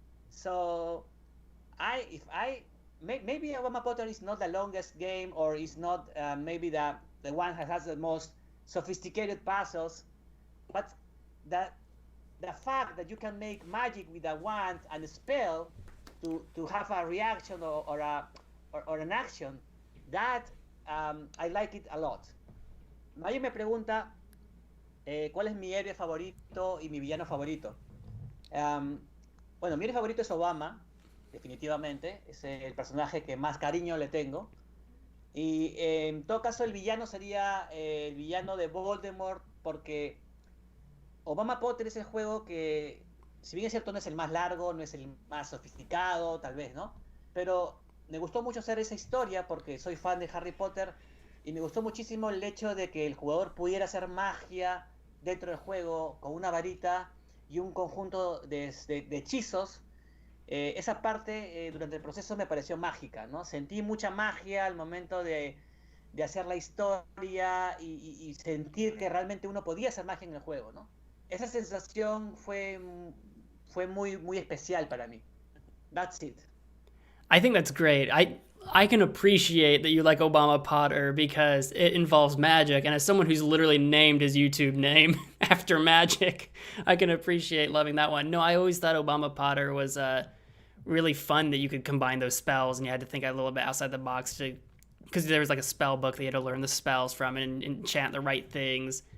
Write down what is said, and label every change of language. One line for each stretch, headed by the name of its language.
English: So if I maybe Obama Potter is not the longest game or is not maybe the one that has the most sophisticated puzzles, but that the fact that you can make magic with a wand and a spell to have a reaction or an action, that I like it a lot.
Spanish: Mario me pregunta cuál es mi héroe favorito y mi villano favorito. Um, bueno, mi héroe favorito es Obama, definitivamente. Es el personaje que más cariño le tengo. Y en todo caso, el villano sería el villano de Voldemort, porque Obama Potter es el juego que, si bien es cierto, no es el más largo, no es el más sofisticado, tal vez, ¿no? Pero me gustó mucho hacer esa historia porque soy fan de Harry Potter y me gustó muchísimo el hecho de que el jugador pudiera hacer magia dentro del juego con una varita y un conjunto de hechizos. Esa parte durante el proceso me pareció mágica, ¿no? Sentí mucha magia al momento de hacer la historia y sentir que realmente uno podía hacer magia en el juego, ¿no? Esa sensación fue muy especial para mí.
English: That's it. I think that's great. I can appreciate that you like Obama Potter because it involves magic, and as someone who's literally named his YouTube name after magic, I can appreciate loving that one. No, I always thought Obama Potter was really fun that you could combine those spells, and you had to think a little bit outside the box to because there was like a spell book that you had to learn the spells from and enchant the right things.